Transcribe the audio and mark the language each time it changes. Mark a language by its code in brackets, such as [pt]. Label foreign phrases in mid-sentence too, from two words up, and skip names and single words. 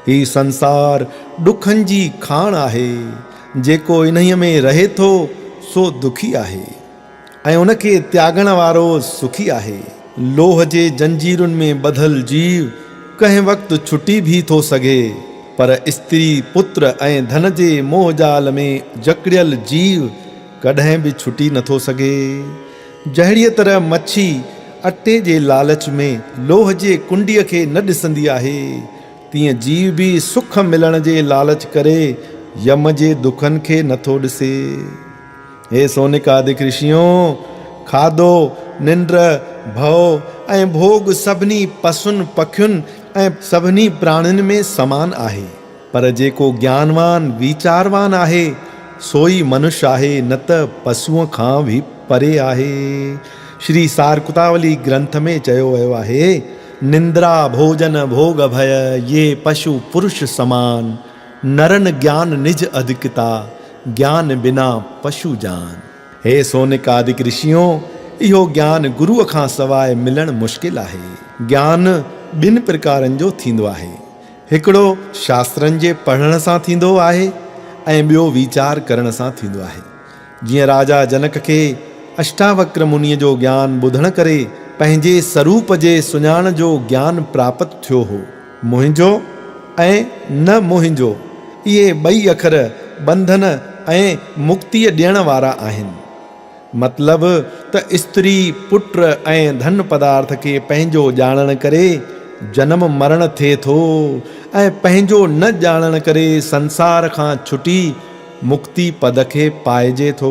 [sd] ही संसार दुखनि जी खाण आहे, जेको इन्हीअ में रहे थो सो दुखी आहे ऐं उनखे त्यागण वारो सुखी आहे। लोह जे जंजीरुनि में ॿधल जीव कंहिं वक़्तु छुटी भी थो सघे, पर स्त्री पुत्र ऐं धन जे मोह जाल में जकड़ियल जीव कॾहिं बि छुटी नथो सघे। जहिड़ीअ तरह मच्छी अटे जे लालच में लोह जे कुंडीअ खे न ॾिसंदी आहे, तीअं जीव भी सुख मिलण जे लालच करे यम जे दुखनि खे नथो ॾिसे। हे सोनिकादिक ऋषियों, खाधो, निंड, भव ऐं भोग सभिनी पशुनि पखियुनि ऐं सभिनी प्राणियुनि में समान आहे, पर जेको ज्ञानवान वीचारवान आहे सोई मनुष्य आहे, न त पशुअ खां भी परे आहे। श्री सारकुतावली ग्रंथ में चयो वियो आहे, [hi] निंद्रा भोजन भोग भय ये पशु पुरुष समान, नरन ज्ञान निज अधिकता, ज्ञान बिना पशु जान। [sd] हे सोनिकादिक ऋषियों, इहो ज्ञान गुरुअ खां सवाइ मिलणु मुश्किल आहे। ज्ञान ॿिनि प्रकारनि जो थींदो आहे, हिकिड़ो शास्त्रनि जे पढ़ण सां थींदो आहे ऐं ॿियो वीचार करण सां थींदो आहे। जीअं राजा जनक खे अष्टावक्र मुनीअ जो ज्ञान ॿुधण करे पंहिंजे स्वरूप जे सुञाण जो ज्ञान प्राप्त थियो हो। मुंहिंजो ऐं न मुंहिंजो, इहे ॿई अखर बंधन ऐं मुक्तिअ ॾियण वारा आहिनि। मतलब त स्त्री पुत्र ऐं धन पदार्थ खे पंहिंजो ॼाणण करे जन्म मरण थिए थो ऐं पंहिंजो न ॼाणण करे संसार खां छुटी मुक्ति पद खे पाइजे थो।